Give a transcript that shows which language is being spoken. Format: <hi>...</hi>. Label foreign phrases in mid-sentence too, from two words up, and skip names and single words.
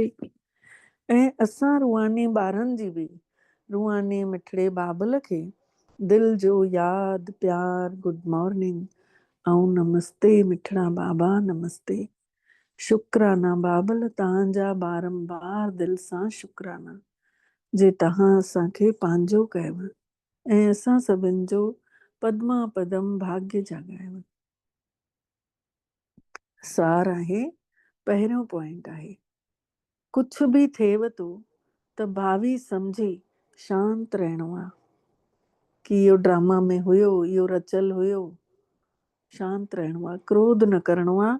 <sd>ऐं असां रूहानी ॿारनि जी बि रूहानी मिठड़े बाबल खे दिलि जो यादि प्यार,</sd> <en>good morning</en> <sd>ऐं नमस्ते। मिठड़ा बाबा नमस्ते। शुक्राना बाबल, तव्हांजा बारंबार दिलि सां शुक्राना जे तव्हां असांखे पंहिंजो कयव ऐं असां सभिनि जो पद्मा पदम भाग्य जाॻायव। सार आहे, पहिरियों पॉइंट आहे, कुझु बि थिएव थो त भावी सम्झी शांत रहणो आहे कि इहो ड्रामा में हुयो, इहो रचियल हुयो। शांत रहणो आहे, क्रोध न करिणो आहे।</sd>